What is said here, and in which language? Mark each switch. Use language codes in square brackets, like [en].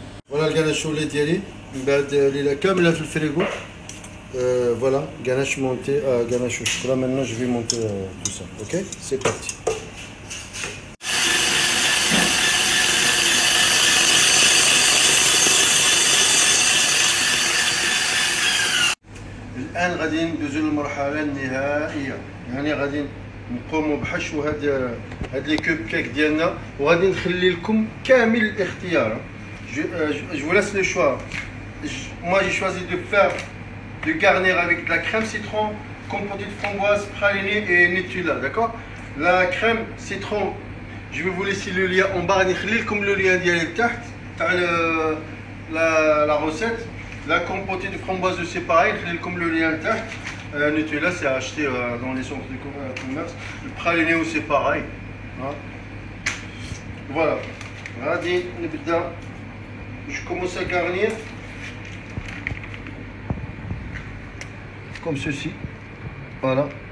[ar] فوالا الكاناش ولات ديالي من بعد ليله كامله في الفريغو. [fr] فوالا ganache monté, ganache au chocolat. Maintenant je vais monter tout ça. Ok, c'est parti. [ar] الان غادي ندوزو للمرحله النهائيه، يعني غادي نقوموا بحشو هاد لي كوب كيك ديالنا، وغادي نخلي لكم كامل الاختيار. [fr] je vous laisse le choix. Moi j'ai choisi de garnir avec de la crème citron, compoté de framboise, pralinée et Nutella, d'accord. La crème citron, je vais vous laisser le lien en bas. [ar] نخلي [fr] le lien [ar] ديال تحت تاع [fr] la recette. La compotée de framboise c'est pareil, [ar] نخلي le lien تحت. [fr] Nutella c'est acheté dans les centres de commerce. Le praliné c'est pareil. [ar] Voilà. غادي نبدا. [fr] Je commence à garnir comme ceci. Voilà.